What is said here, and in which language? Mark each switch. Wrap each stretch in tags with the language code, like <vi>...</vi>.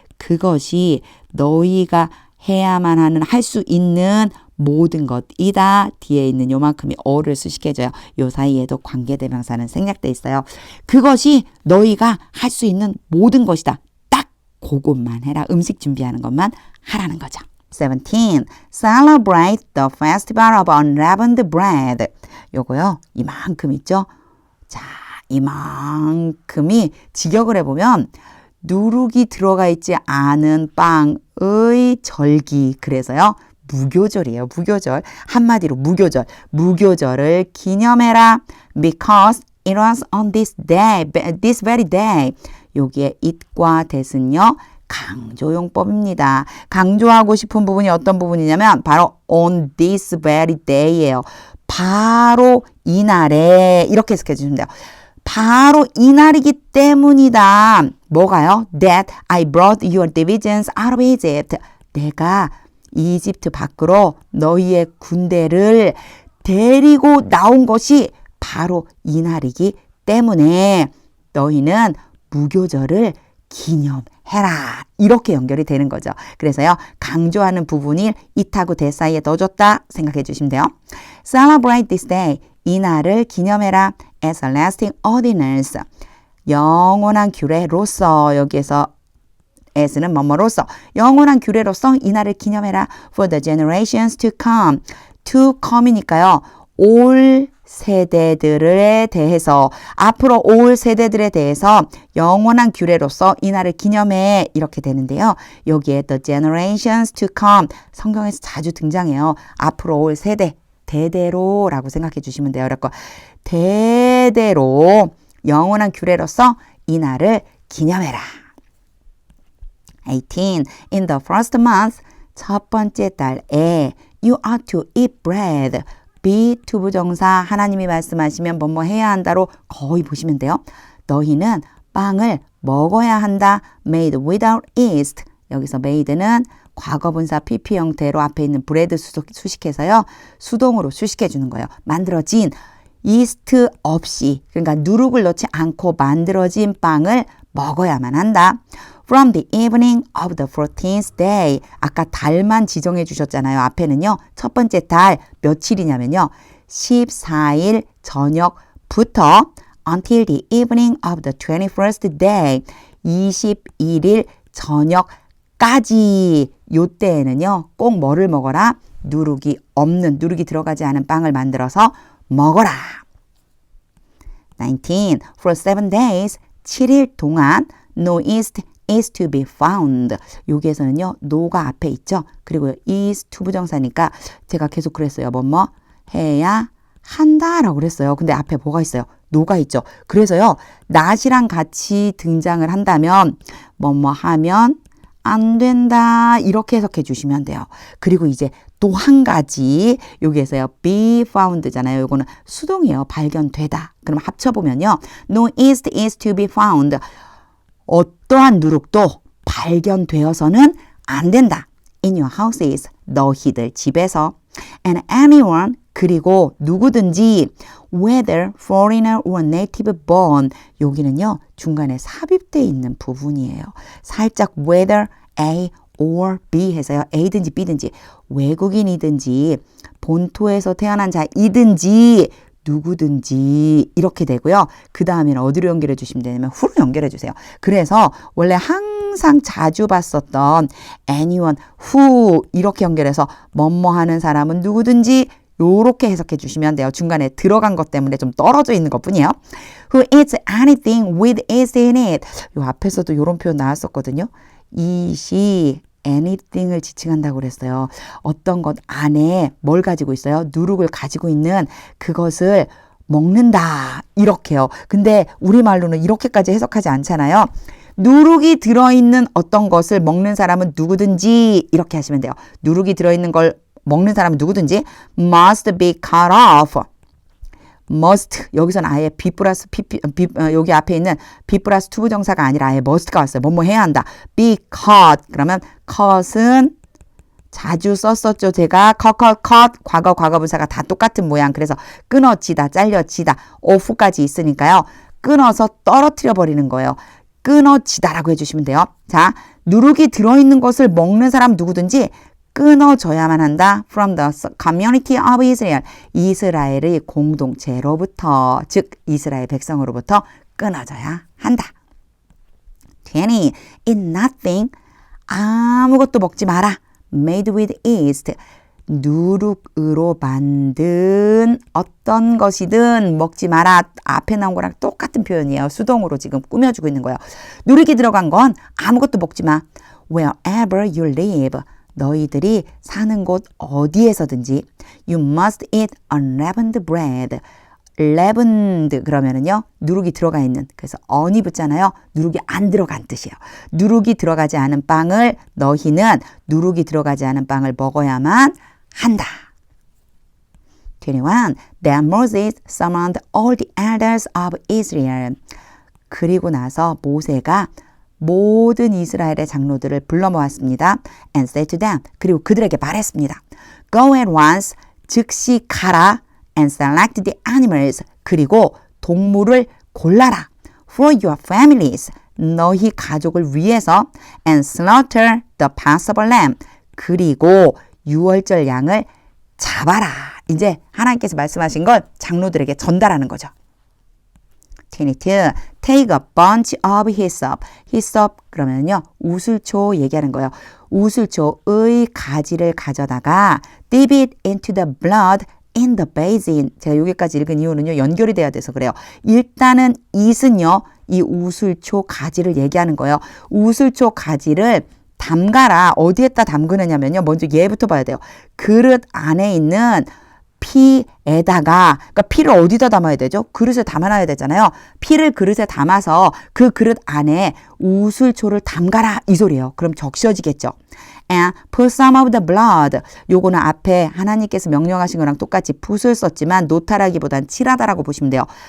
<ko>그것이 너희가 해야만 하는 할 수 있는 모든 것이다. 뒤에 있는 요만큼이 all을 수식해줘요. 요 사이에도 관계대명사는 생략돼 있어요. 그것이 너희가 할 수 있는 모든 것이다. 딱 그것만 해라. 음식 준비하는 것만 하라는 거죠. 17.</ko> <en>Celebrate the festival of unleavened bread.</en> <ko>요거요. 이만큼 있죠. 자, 이만큼이 직역을 해보면 누룩이 들어가 있지 않은 빵의 절기. 그래서요. 무교절이에요. 무교절. 한마디로 무교절. 무교절을 기념해라.</ko> <en>Because It was on this day, this very day.</en> <ko>여기에 it과 that은요. 강조용법입니다. 강조하고 싶은 부분이 어떤 부분이냐면 바로</ko> <en>on this very day</en> <ko>예요. 바로 이날에 이렇게 해석해 주시면 돼요. 바로 이날이기 때문이다. 뭐가요?</ko> <en>That I brought your divisions out of Egypt.</en> <ko>내가 이집트 밖으로 너희의 군대를 데리고 나온 것이 바로 이날이기 때문에 너희는 무교절을 기념해라. 이렇게 연결이 되는 거죠. 그래서요. 강조하는 부분이 it하고 that 사이에 넣어줬다 생각해 주시면 돼요.</ko> <en>Celebrate this day.</en> <ko>이날을 기념해라.</ko> <en>As a lasting ordinance.</en> <ko>영원한 규례로서 여기에서 as는 뭐뭐로서 영원한 규례로서 이날을 기념해라.</ko> <en>For the generations to come. to come이니까요.</en> <ko>올 세대들에 대해서 앞으로 올 세대들에 대해서 영원한 규례로서 이날을 기념해 이렇게 되는데요. 여기에</ko> <en>the generations to come</en> <ko>성경에서 자주 등장해요. 앞으로 올 세대 대대로라고 생각해 주시면 돼요. 그래서 대대로 영원한 규례로서 이날을 기념해라. 18.</ko> <en>In the first month</en> <ko>첫 번째 달에</ko> <en>you ought to eat bread.</en> <ko>be 투부정사 하나님이 말씀하시면 뭐뭐 해야 한다로 거의 보시면 돼요. 너희는 빵을 먹어야 한다.</ko> <en>made without yeast.</en> <ko>여기서 made는 과거분사 pp 형태로 앞에 있는 bread 수식해서요. 수동으로 수식해 주는 거예요. 만들어진 yeast 없이 그러니까 누룩을 넣지 않고 만들어진 빵을 먹어야만 한다.</ko> <en>From the evening of the 14th day.</en> <ko>아까 달만 지정해 주셨잖아요. 앞에는요. 첫 번째 달 며칠이냐면요. 14일 저녁부터</ko> <en>until the evening of the 21st day.</en> <ko>21일 저녁까지 요때에는요. 꼭 뭐를 먹어라? 누룩이 없는, 누룩이 들어가지 않은 빵을 만들어서 먹어라.</ko> <en>19. For 7 days.</en> <ko>7일 동안</ko> <en>no yeast is to be found.</en> <ko>여기에서는요. no가 앞에 있죠. 그리고 is 투부정사니까 제가 계속 그랬어요. 뭐뭐 해야 한다라고 그랬어요. 근데 앞에 뭐가 있어요? no가 있죠. 그래서요. not이랑 같이 등장을 한다면 뭐뭐 하면 안 된다. 이렇게 해석해 주시면 돼요. 그리고 이제 또 한 가지 여기에서요. be found잖아요. 요거는 수동이에요. 발견되다. 그럼 합쳐보면요.</ko> <en>No yeast is to be found.</en> <ko>어떠한 누룩도 발견되어서는 안 된다.</ko> <en>In your houses.</en> <ko>너희들 집에서.</ko> <en>And anyone</en> <ko>그리고 누구든지</ko> <en>whether foreigner or native born</en> <ko>여기는요. 중간에 삽입되어 있는 부분이에요. 살짝 whether A or B 해서요. A든지 B든지 외국인이든지 본토에서 태어난 자이든지 누구든지 이렇게 되고요. 그 다음에는 어디로 연결해 주시면 되냐면 who로 연결해 주세요. 그래서 원래 항상 자주 봤었던 anyone, who 이렇게 연결해서 뭐뭐 하는 사람은 누구든지 요렇게 해석해 주시면 돼요. 중간에 들어간 것 때문에 좀 떨어져 있는 것 뿐이에요.</ko> <en>Who eats anything with yeast in it.</en> <ko>요 앞에서도 요런 표현 나왔었거든요. eat이 anything을 지칭한다고 그랬어요. 어떤 것 안에 뭘 가지고 있어요? 누룩을 가지고 있는 그것을 먹는다. 이렇게요. 근데 우리말로는 이렇게까지 해석하지 않잖아요. 누룩이 들어있는 어떤 것을 먹는 사람은 누구든지 이렇게 하시면 돼요. 누룩이 들어있는 걸 먹는 사람은 누구든지</ko> <en>must be cut off.</en> <ko>must 여기서는 아예 be 플러스 여기 앞에 있는 be 플러스 투부정사가 아니라 아예 must가 왔어요. 뭐뭐 해야 한다. be cut 그러면 cut은 자주 썼었죠. 제가 cut 과거분사가 다 똑같은 모양. 그래서 끊어지다 잘려지다 off까지 있으니까요. 끊어서 떨어뜨려 버리는 거예요. 끊어지다라고 해주시면 돼요. 자, 누룩이 들어있는 것을 먹는 사람 누구든지 끊어져야만 한다.</ko> <en>From the community of Israel.</en> <ko>이스라엘의 공동체로부터, 즉 이스라엘 백성으로부터 끊어져야 한다. 20.</ko> <en>Eat nothing.</en> <ko>아무것도 먹지 마라.</ko> <en>Made with yeast.</en> <ko>누룩으로 만든 어떤 것이든 먹지 마라. 앞에 나온 거랑 똑같은 표현이에요. 수동으로 지금 꾸며주고 있는 거예요. 누룩이 들어간 건 아무것도 먹지 마.</ko> <en>Wherever you live.</en> <ko>너희들이 사는 곳 어디에서든지</ko> <en>You must eat unleavened bread.</en> <ko>leavened 그러면은요 누룩이 들어가 있는 그래서 on이 붙잖아요. 누룩이 안 들어간 뜻이에요. 누룩이 들어가지 않은 빵을 너희는 누룩이 들어가지 않은 빵을 먹어야만 한다.</ko> <en>21. Then Moses summoned all the elders of Israel.</en> <ko>그리고 나서 모세가 모든 이스라엘의 장로들을 불러 모았습니다.</ko> <en>And said to them.</en> <ko>그리고 그들에게 말했습니다.</ko> <en>Go at once.</en> <ko>즉시 가라.</ko> <en>And select the animals.</en> <ko>그리고 동물을 골라라.</ko> <en>For your families.</en> <ko>너희 가족을 위해서.</ko> <en>And slaughter the Passover lamb.</en> <ko>그리고 유월절 양을 잡아라. 이제 하나님께서 말씀하신 걸 장로들에게 전달하는 거죠.</ko> <en>22. Take a bunch of hyssop.</en> <ko>hyssop 그러면요 우슬초 얘기하는 거예요. 우슬초의 가지를 가져다가</ko> <en>dip it into the blood in the basin.</en> <ko>제가 여기까지 읽은 이유는요 연결이 돼야 돼서 그래요. 일단은 it은요 이 우슬초 가지를 얘기하는 거예요. 우슬초 가지를 담가라. 어디에다 담그느냐면요 먼저 얘부터 봐야 돼요. 그릇 안에 있는 피에다가 그러니까 피를 어디다 담아야 되죠? 그릇에 담아놔야 되잖아요. 피를 그릇에 담아서 그 그릇 안에 우슬초를 담가라 이 소리예요. 그럼 적셔지겠죠.</ko> <en>And put some of the blood.</en> <ko>요거는 앞에 하나님께서 명령하신 거랑 똑같이 붓을 썼지만 노탈하기보단 칠하다라고 보시면 돼요.</ko>